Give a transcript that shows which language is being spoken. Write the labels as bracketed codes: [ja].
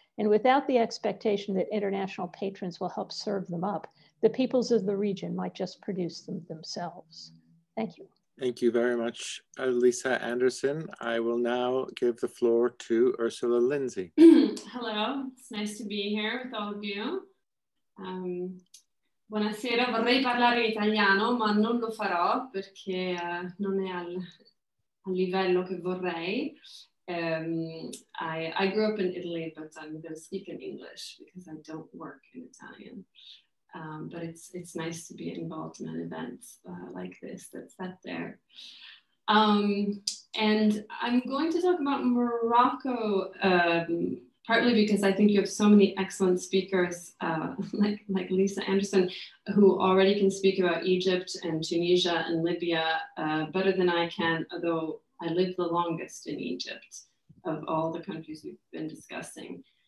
[en] And without the expectation that international patrons will help serve them up, the peoples of the region might just produce them themselves. Thank you. Thank you very much, Lisa Anderson. I will now give the floor to Ursula Lindsey. Hello, it's nice to be here with all of you. [it] Buonasera, vorrei parlare in italiano, ma non lo farò perché non è al livello che vorrei. [en] I grew up in Italy, but I'm going to speak in English because I don't work in Italian. But it's nice to be involved in an event like this that's set there. And I'm going to talk about Morocco, partly because I think you have so many excellent speakers like Lisa Anderson, who already can speak about Egypt and Tunisia and Libya better than I can, although I lived the longest in Egypt of all the countries we've been discussing.